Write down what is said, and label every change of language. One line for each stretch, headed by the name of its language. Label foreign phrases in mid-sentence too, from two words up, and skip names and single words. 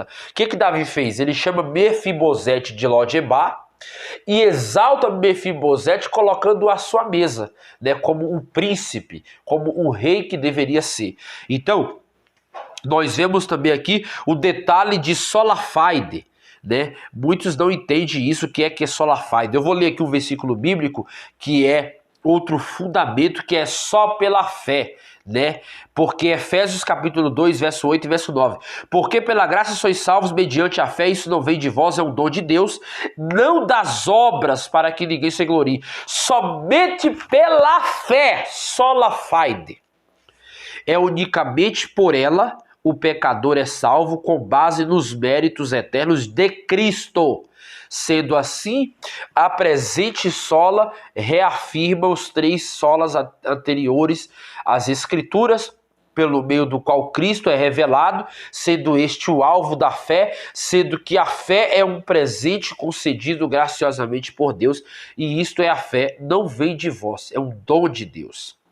Portuguese: O que Davi fez? Ele chama Mefibosete de Lodebar, e exalta Mefibosete colocando-o à sua mesa, né, como um príncipe, como um rei que deveria ser. Então, nós vemos também aqui o detalhe de
Latin: sola fide,
Portuguese: né? Muitos não entendem isso, que é
Latin: sola fide.
Portuguese: Eu vou ler aqui um versículo bíblico que é outro fundamento, que é só pela fé, né? Porque Efésios capítulo 2, verso 8 e verso 9. Porque pela graça sois salvos mediante a fé, isso não vem de vós, é um dom de Deus, não das obras para que ninguém se glorie. Somente pela fé,
Latin: sola fide.
Portuguese: É unicamente por ela o pecador é salvo com base nos méritos eternos de Cristo. Sendo assim, a presente sola reafirma os 3 solas anteriores às Escrituras, pelo meio do qual Cristo é revelado, sendo este o alvo da fé, sendo que a fé é um presente concedido graciosamente por Deus, e isto é a fé, não vem de vós, é um dom de Deus.